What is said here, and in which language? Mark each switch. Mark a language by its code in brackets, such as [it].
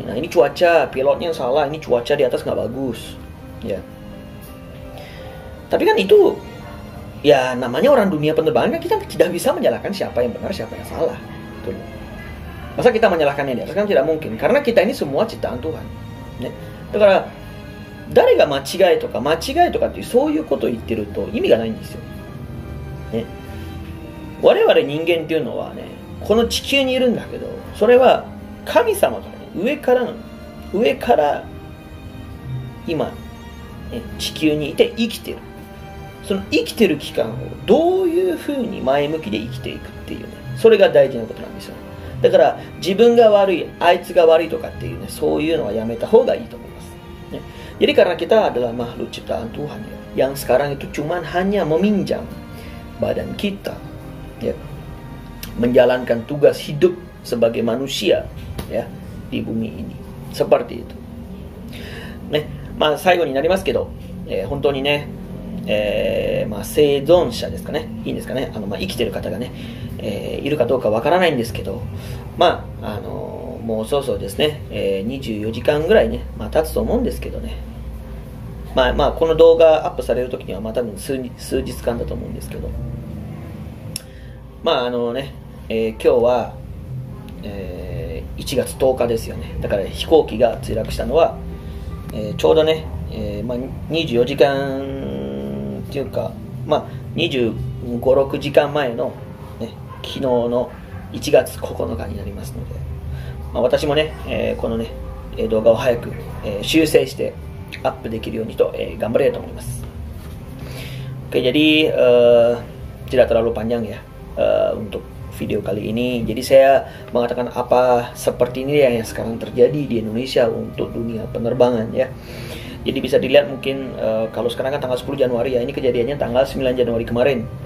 [id] Nah, ini cuaca, pilotnya salah. Ini cuaca di atas nggak bagus. Ya. Tapi kan itu ya namanya orang dunia penerbangan kan kita tidak bisa menyalahkan siapa yang benar, siapa yang salah. Betul. Masa kita menyalahkannya di atas kan tidak mungkin, karena kita ini semua ciptaan Tuhan. Ya. [ja] だから誰が間違いとかっていうそういうことを言ってると意味がないんですよ、ね、我々人間っていうのはねこの地球にいるんだけど、それは神様とか、ね、上から今、ね、地球にいて生きてる。その生きてる期間をどういうふうに前向きで生きていくっていうね、それが大事なことなんですよ。だから自分が悪い、あいつが悪いとかっていうね、そういうのはやめた方がいいと思います。 [id] ね、jadi karena kita adalah makhluk ciptaan Tuhan ya, yang sekarang itu cuman hanya meminjam badan kita, ya, menjalankan tugas hidup sebagai manusia ya di bumi ini. Seperti itu. [ja] ね、最後になりますけど、本当にね、生存者ですかね、いいんですかね、生きてる方がね、いるかどうかわからないんですけど、もうそうそうですね、24時間ぐらいね、経つと思うんですけどね、この動画アップされる時には多分数日間だと思うんですけど、今日は、1月10日ですよね。だから飛行機が墜落したのは、ちょうどね、24時間っていうか、25、6時間前の、ね、昨日の1月9日になりますので、私もね、このね、動画を早く、修正してアップできるようにと、頑張れと思います。 [id] Oke, jadi tidak terlalu panjang ya untuk video kali ini. Jadi saya mengatakan apa seperti ini ya yang sekarang terjadi di Indonesia untuk dunia penerbangan ya. Jadi bisa dilihat mungkin kalau sekarang kan tanggal 10 Januari ya, ini kejadiannya tanggal 9 Januari kemarin.